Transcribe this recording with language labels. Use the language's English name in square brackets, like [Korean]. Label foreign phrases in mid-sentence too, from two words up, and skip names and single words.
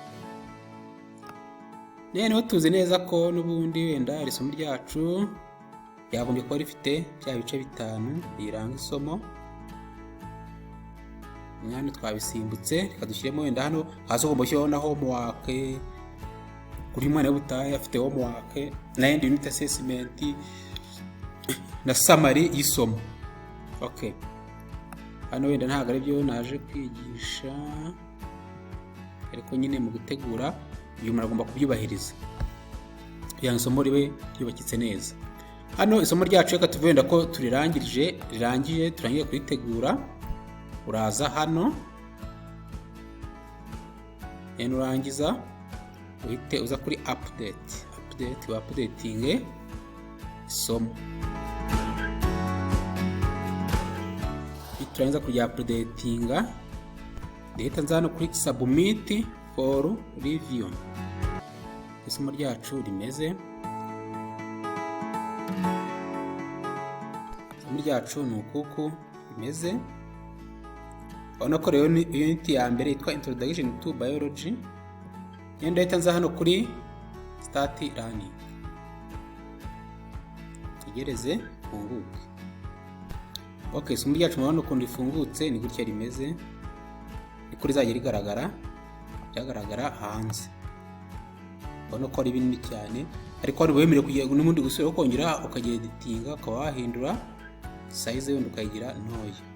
[Kinyarwanda] Noneho tuzi neza ko n'ubundi wenda isomo ryacu yagombye kuba rifite bya bice 5 biranga isomo. Mwanya twabisimbutse, reka dushyiremo wenda hano hasi ugomba gushyiraho na homework. Kuri mwana butaye afite homework na [English] end unit assessment [Kinyarwanda] na summary y'isomo. Okay, hano wenda ntabwo ari byo naje kwigisha, ariko nyine mu gutegura uyu muragomba kubyubahiriza. kugira ngo isomo ribe ryubakitse neza. Hano isomo ryacu reka tuvuye wenda ko rirangiye turangiye kuritegura. Uraza hano nurangiza uhite uza kuri update wa updating isomo. Turangiza kujya updatinga, ndahita nza hano kuri [English] submit for review. [Kinyarwanda] Isomo ryacu rimeze, isomo ryacu ni ukuku rimeze. Urabona ko rero unit ya mbere yitwa [English] introduction to biology. [Kinyarwanda] Ndahita nza hano kuri [English] start learning, [Kinyarwanda] tegereze funguke. Okay, isomo ryacu murabona ukuntu rifungutse ni gutya rimeze, niko rizajya ryagaragara hanze. Urabona ko ari binini cyane, ariko wari wemerewe kugira n'ubundi gusubira kongera ukagira editinga, ukaba wahindura size wenda ukayigira ntoya.